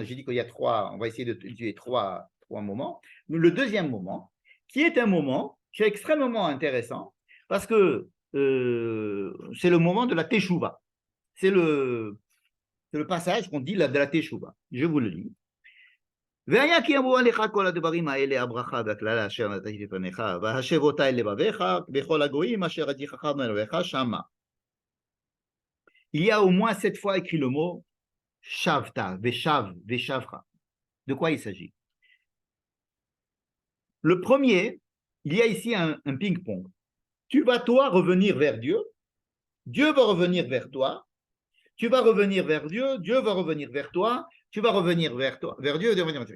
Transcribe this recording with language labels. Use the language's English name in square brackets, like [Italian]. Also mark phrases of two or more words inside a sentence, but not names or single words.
[French] J'ai dit qu'il y a trois, on va essayer de tuer trois moments. Le deuxième moment, qui est un moment qui est extrêmement intéressant, parce que c'est le moment de la Teshuvah. C'est le passage qu'on dit de la Teshuvah. Je vous le lis. [Hebrew] והיה כי אמרו עליך כל הדברים האלה, הברכה והקללה אשר נתתי לפניך, והשב אותה אל לבביך, בכל הגויים אשר הדיחך מאלוהיך שמה. [French] Il y a au moins 7 fois écrit le mot [Hebrew] שבת, ושב, ושבך. [French] De quoi il s'agit? Le premier, il y a ici un ping-pong. Tu vas toi revenir vers Dieu, Dieu va revenir vers toi, tu vas revenir vers Dieu, Dieu va revenir vers toi, tu vas revenir vers toi, vers Dieu, Dieu va revenir vers toi.